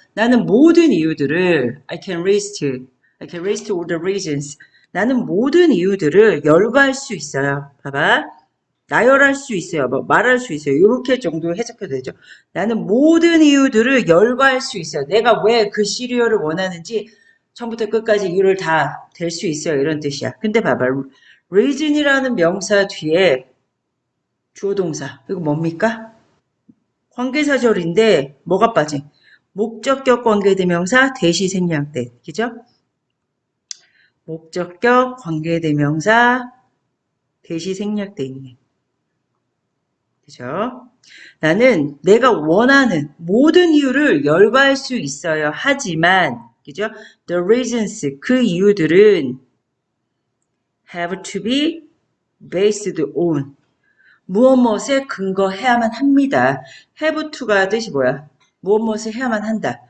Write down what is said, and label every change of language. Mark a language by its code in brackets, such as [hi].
[ko] 나는 모든 이유들을 [en] I can list all the reasons. [ko] 나는 모든 이유들을 열거할 수 있어요. 봐봐. 나열할 수 있어요. 뭐 말할 수 있어요. 이렇게 정도 해석해도 되죠. 나는 모든 이유들을 열거할 수 있어요. 내가 왜 그 시리얼을 원하는지 처음부터 끝까지 이유를 다 댈 수 있어요. 이런 뜻이야. 근데 봐봐. reason이라는 명사 뒤에 주어 동사. 이거 뭡니까? 관계사절인데 뭐가 빠진? 목적격 관계대명사 대시생략대. 그죠? 목적격 관계대명사 대시생략대 있네. 그죠? 나는 내가 원하는 모든 이유를 열거할 수 있어요. 하지만 그죠? [en] The reasons [ko] 그 이유들은 [en] have to be based on [ko] 무엇무엇에 근거해야만 합니다. have to가 뜻이 뭐야? 무엇무엇을 해야만 한다.